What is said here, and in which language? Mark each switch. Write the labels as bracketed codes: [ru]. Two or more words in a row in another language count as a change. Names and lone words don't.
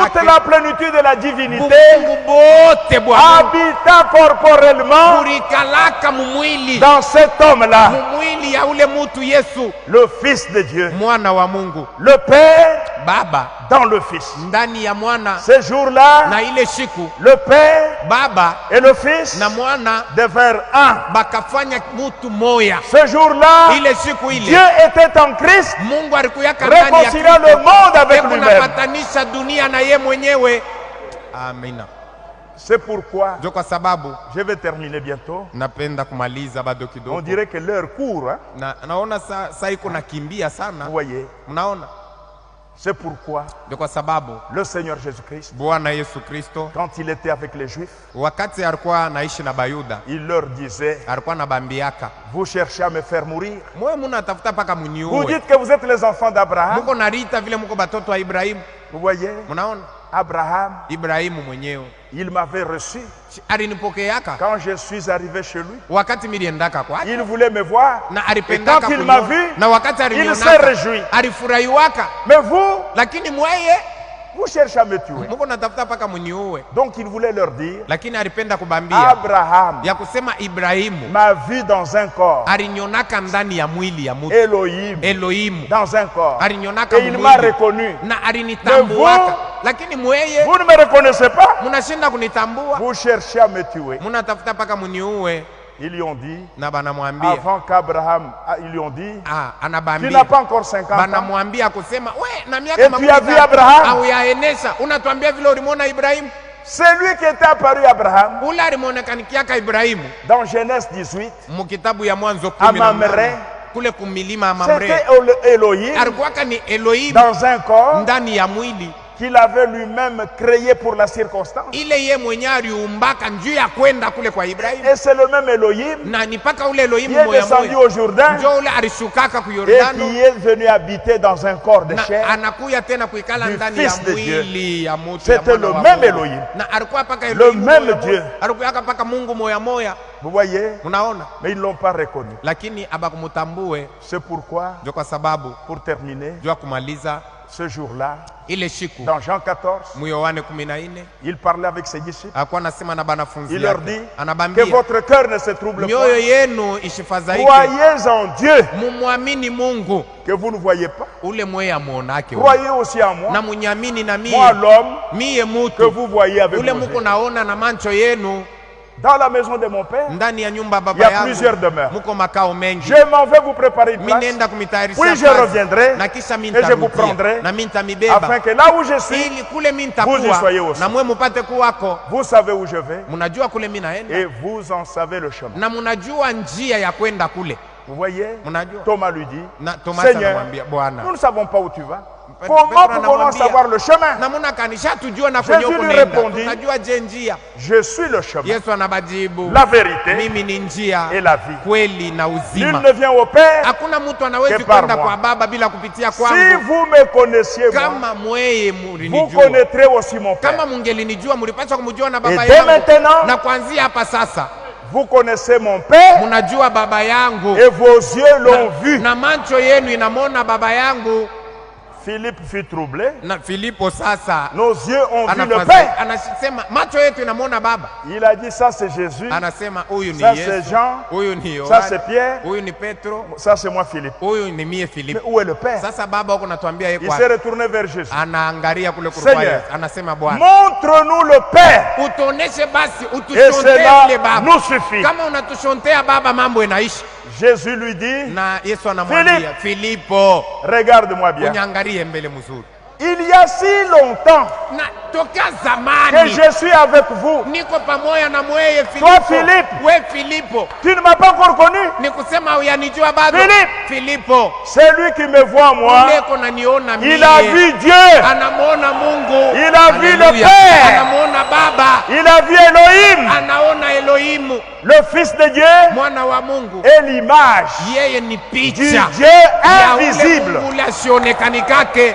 [sw] yake. [fr] la plénitude de la divinité [sw] Mungu bote bwa Mungu [fr] habita corporellement [sw] kurikalaka mumwili, [fr] dans cet homme-là, [sw] mumwili ya ule mutu Yesu, [fr] le Fils de Dieu. [sw] mwana wa Mungu. [fr] Le Père [sw] Baba [fr] dans le Fils. [sw] ndani ya mwana, [fr] Ce jour-là, [sw] na ile siku [fr] le Père [sw] Baba [fr] et le Fils [sw] na mwana [fr] devinrent un. [sw] bakafanya mutu moya. [fr] Ce jour-là, [sw] Ile siku ile [fr] Dieu était en Christ, [sw] Mungu alikuyaka ndani ya [fr] réconciliant le monde avec lui-même. [sw] kunapatanisha dunia na ye mwenyewe. Amina. [fr] C'est pourquoi, [sw] Ndio kwa sababu [fr] je vais terminer bientôt. [sw] napenda kumaliza bado [fr] On [sw] kidogo. [fr] dirait que l'heure court, hein? [sw] Na naona saa iko nakimbia [fr] Vous [sw] sana. [fr] voyez. [sw] Mnaona? [fr] C'est pourquoi [sw] Ndio kwa sababu [fr] le Seigneur Jésus-Christ, [sw] Bwana Yesu Kristo [fr] quand il était avec les Juifs, [sw] wakati alikuwa anaishi na Bayuda, [fr] il leur disait, [sw] alikuwa anabambiaka, [fr] vous cherchez à me faire mourir. [sw] mwe munatafuta paka [fr] Vous [sw] muniue. [fr] dites que vous êtes les enfants d'Abraham. [sw] Muko narita vile muko batoto wa Ibrahimu. [fr] Vous voyez, [sw] Mnaona? [fr] Abraham, [sw] Ibrahimu mwenyewe [fr] il m'avait reçu [sw] alinipokeaka [fr] quand je suis arrivé chez lui. [sw] wakati miliendaka kwake, [fr] Il voulait me voir. [sw] na [fr] Et [sw] alipendaka [fr] quand il m'a [sw] kuniona. [fr] vu, [sw] Na wakati [fr] il s'est [sw] alinionaka [fr] réjoui. [sw] alifurahiwaka, [fr] Mais vous, [sw] lakini mweye [fr] vous cherchez à me tuer. [sw] muko natafuta paka muniue. [fr] Donc il voulait leur dire, [sw] Lakini alipenda kubambia [fr] Abraham [sw] ya kusema Ibrahimu [fr] m'a vu dans un corps, [sw] alinionaka ndani ya mwili ya mtu. [fr] Elohim [sw] Elohimu [fr] dans un corps. [sw] alinionaka [fr] Et il m'a [sw] mwili [fr] reconnu. [sw] na alinitambuaka, lakini mweye [fr] Vous ne me reconnaissez pas? [sw] munashinda kunitambua, [fr] Vous cherchez à me tuer. [sw] munatafuta paka muniue. [fr] Ils lui ont dit, [sw] Na banamwambia [fr] avant qu'Abraham, ils lui ont dit, tu n'as [sw] anabambia [fr] pas encore 50 ans. [sw] banamwambia kusema we na [fr] Et [sw] miaka [fr] tu as vu Abraham? [sw] au yaenesha, unatuambia vile ulimwona Ibrahimu? [fr] C'est lui qui était apparu à Abraham [sw] Ule alimuonekanikiaka Ibrahimu [fr] dans Genèse 18. [sw] mukitabu ya Mwanzo [fr] À 10 Mamre, [sw] kule kumilima Mamre. [fr] c'était Elohim [sw] Alikuwaka ni Elohimu [fr] dans un corps [sw] ndani ya mwili [fr] qu'il avait lui-même créé pour la circonstance. [sw] ile ye mwenyewe aliumbaka njuu ya kwenda kule kwa Ibrahimu, [fr] Et c'est le même Elohim [sw] na ni paka ule [fr] qui [sw] Elohimu [fr] est [sw] moya [fr] descendu [sw] moya [fr] au Jourdain [sw] njo ule alishukaka ku [fr] et [sw] Yordano [fr] qui est venu habiter dans un corps de [sw] na [fr] chair. [sw] anakuya tena kuikala [fr] Du [sw] ndani ya [fr] Fils de Dieu. [sw] mwili ya mutu ya [fr] C'était [sw] mwana [fr] le [sw] wa [fr] même [sw] Mungu. [fr] Elohim. [sw] Na alikuwa paka [fr] Le [sw] Elohimu [fr] même [sw] moya [fr] Dieu. [sw] moya. Alikuwa paka Mungu moya moya. [fr] Vous voyez? [sw] Unaona? [fr] Mais ils ne l'ont pas reconnu. [sw] Lakini abakumutambue. [fr] C'est pourquoi, [sw] Ndio kwa sababu [fr] pour terminer, [sw] ndio kumaliza [fr] ce jour-là, [sw] ile siku [fr] dans Jean 14, [sw] mu Yohane 14 [fr] il parlait avec ses disciples. [sw] alikuwa anasema na banafunzi [fr] Il leur [sw] yake, [fr] dit que [sw] anabambia [fr] votre cœur ne se trouble [sw] mioyo [fr] pas. [sw] yenu isifadhaike, [fr] Croyez en Dieu [sw] mumwamini Mungu [fr] que vous ne voyez pas. [sw] ule mweye amuonake, [fr] Croyez aussi en moi. [sw] na munyamini na [fr] Moi, [sw] mie [fr] l'homme [sw] miye [fr] que [sw] mutu [fr] vous voyez avec [sw] ule [fr] vos [sw] muko [fr] yeux. [sw] naona na mancho yenu. [fr] Dans la maison de mon père, [sw] Ndani ya nyumba [fr] il y [sw] baba [fr] a plusieurs [sw] yangu [fr] demeures. [sw] muko makao mengi. [fr] Je m'en vais vous préparer une [sw] Mi [fr] place. [sw] nenda kumitayarisha [fr] Puis je [sw] kazi, [fr] reviendrai [sw] na kisha mi [fr] et je vous [sw] nitarudia, [fr] prendrai [sw] na mi nitamibeba [fr] afin que là où je suis, [sw] ili kule mi [fr] vous y soyez [sw] nitakuwa [fr] aussi. [sw] na mwe mupate kuwako. [fr] vous savez où je vais [sw] Munajua kule mi naenda [fr] et vous en savez le chemin. [sw] na munajua njia ya kwenda kule. [fr] Vous voyez? [sw] Munajua [fr] Thomas lui dit, [sw] na Thomas [fr] Seigneur, [sw] anamwambia Bwana, [fr] nous ne savons pas où tu vas. [sw] Petro [fr] Comment pouvons-nous [sw] anamwambia, [fr] savoir le chemin? [sw] na muna kanisha tujua na [fr] Jésus [sw] kwenye uko [fr] lui [sw] nenda, [fr] répondit, [sw] tunajua je njia. [fr] Je suis le chemin, [sw] Yesu anabajibu, [fr] la vérité [sw] mimi ni njia, [fr] et la vie. [sw] kweli na [fr] Nul [sw] uzima. [fr] ne vient au Père. [sw] Hakuna mtu anawezi [fr] que par [sw] kwenda [fr] moi. [sw] kwa Baba bila kupitia [fr] Si [sw] kwangu. [fr] vous me connaissiez, moi, [sw] Kama mweye [fr] vous [sw] mulinijua, [fr] connaîtrez aussi mon Père. [sw] kama mungelinijua mulipaswa kumjua na baba [fr] Et dès [sw] yangu. [fr] maintenant, [sw] Na kuanzia hapa sasa [fr] vous connaissez mon Père [sw] munajua baba yangu, [fr] et vos yeux l'ont vu. [sw] na macho yenu inamwona baba yangu. [fr] Philippe fut troublé. [sw] Na Filipo sasa [fr] Nos yeux ont vu le [sw] anafadhaika, [fr] Père. [sw] anasema macho yetu inamwona baba. [fr] Il a dit, ça c'est Jésus, [sw] Anasema huyu ni [fr] ça c'est [sw] Yesu, [fr] Jean, [sw] huyu ni [fr] ça c'est [sw] Yohana, [fr] Pierre, [sw] huyu ni Petro, [fr] ça c'est moi Philippe. [sw] huyu ni mie [fr] Mais [sw] Filipo. [fr] où est le Père? [sw] Sasa baba huko natuambia yeye [fr] Il [sw] kwa [fr] s'est retourné vers Jésus. [sw] anaangalia kule kwa [fr] Seigneur, [sw] Yesu, anasema Bwana, [fr] montre-nous le Père [sw] utuoneshe basi, [fr] et [sw] utushonte [fr] cela [sw] yule baba. [fr] nous suffit. [sw] Kama unatushontea baba, mambo inaisha. [fr] Jésus lui dit, [sw] Na Yesu anamwambia Filipo, [fr] regarde-moi bien. [sw] unyangalie mbele mzuri. [fr] Il y a si longtemps [sw] Na toka [fr] que [sw] zamani [fr] je suis avec vous. [sw] niko pamoja na mweye [fr] Toi, [sw] Filipo. [fr] Philippe, [sw] We Filipo, [fr] tu ne m'as pas encore connu. [sw] ni kusema uyanijua bado. [fr] Philippe, [sw] Filipo, [fr] c'est lui qui me voit moi. [sw] uleko naniona mie. [fr] Il a vu Dieu. [sw] Anamwona Mungu. [fr] Il a vu le [sw] Haleluya. [fr] Père. [sw] Anamwona Baba. [fr] Il a vu Elohim, [sw] Anaona Elohimu, [fr] le Fils de Dieu, [sw] mwana wa Mungu. [fr] et l'image [sw] Yeye ni [fr] du [sw] picha [fr] Dieu [sw] ya ule [fr] invisible. [sw] Mungu ule asionekanikake. [fr] Mettez-vous